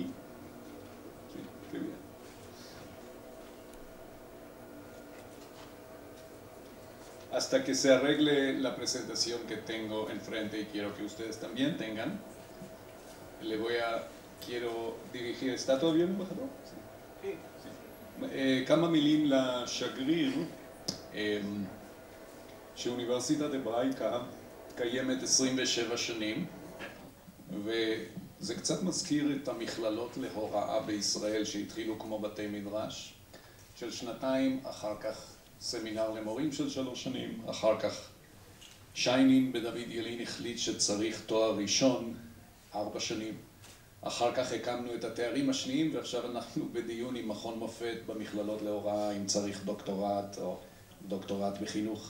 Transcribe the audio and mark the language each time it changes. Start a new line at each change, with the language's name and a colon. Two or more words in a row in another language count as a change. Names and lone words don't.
Spanish: Sí, qué bien. Hasta que se arregle la presentación que tengo enfrente y quiero que ustedes también tengan, quiero dirigir. ¿Está todo bien, embajador? Sí.
Hebrew: כמה מילים לשגריר, שאוניברסיטת הברייקה קיימת 27 שנים, וזה קצת מזכיר את המכללות להוראה בישראל שהתחילו כמו בתי מדרש של שנתיים, אחר כך סמינר למורים של 3 שנים, אחר כך שיינין בדוד ילין החליט שצריך תואר ראשון 4 שנים, אחר כך הקמנו את התארים השניים, ועכשיו אנחנו בדיון עם מכון מופת במכללות להוראה, אם צריך דוקטורט או דוקטורט בחינוך.